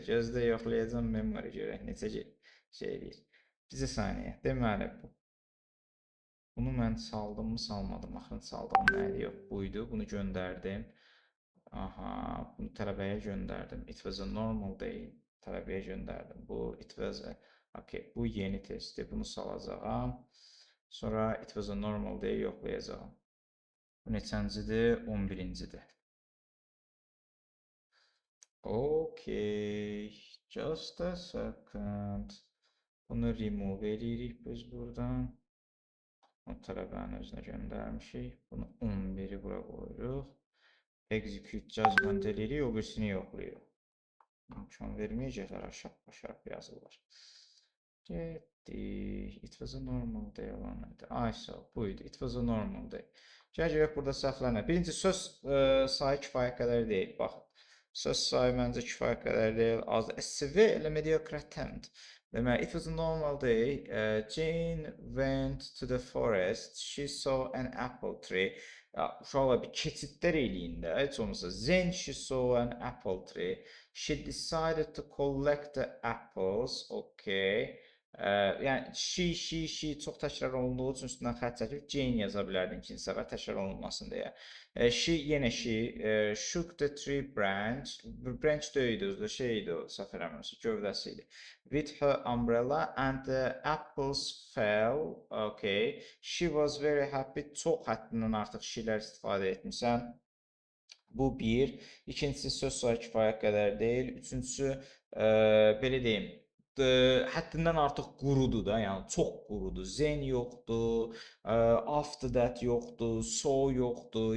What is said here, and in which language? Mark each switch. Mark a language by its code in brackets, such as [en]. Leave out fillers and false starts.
[az] Gözdə yoxlayacağım memory görək necə şey eləyir. Bizə saniyə. Deməli bunu mən saldım mı, salmadım. Axırın saldığım nədir? Yox, buydu. Bunu göndərdim. Aha, bunu tələbəyə göndərdim. [en] It was a normal day. [az] Tələbəyə göndərdim. Bu [en] it was a okay, [az] bu yeni testdir. Bunu salacağam. Sonra [en] it was a normal day [az] yoxlayacağam. Bu neçəncidir? 11-cidir. [en] Okay. Just a second. [az] Bunu remove edirik biz buradan. O tələbənin özünə göndərmişik. Bunu 11-i bura qoyuruq. [en] Execute judgment [az] edirik, o birisini yoxlayırıq. İmkan verməyəcəklər, aşağı yazırlar. Getdik. [en] It was a normal day [az] olan idi. Buydu. [en] It was a normal day. [az] Gəl görək burada səhvlər nə? Birinci söz sayı kifayət qədər deyil. Baxın. Söz sayı məncə kifayət qədər deyil. Az. [en] A severe mediocre attempt. [az] Demək, [en] it was a normal day. Jane went to the forest. She saw an apple tree. [az] Uşaqlar bir keçidlər eləyin də. Heç olmasa. [en] Then she saw an apple tree. She decided to collect the apples. Okay. [az] Yəni she çox təkrar olunduğu üçün üstündən xətt çəkib Jane yaza bilərdin ikinci səfər təkrar olunmasın deyə. Yenə [en] she shook the tree branch. [az] Branch deyildi, özü də idi o, səhv eləmirəmsə, gövdəsi idi. [en] With her umbrella and the apples fell. Okay. She was very happy. [az] Çox həddindən artıq şeylər istifadə etmisən. Bu bir. İkincisi söz sayı kifayət qədər deyil. Üçüncüsü belə deyim. Həddindən artıq qurudur da, yəni çox qurudur. Zen yoxdur, [en] after that [az] yoxdur, so yoxdur.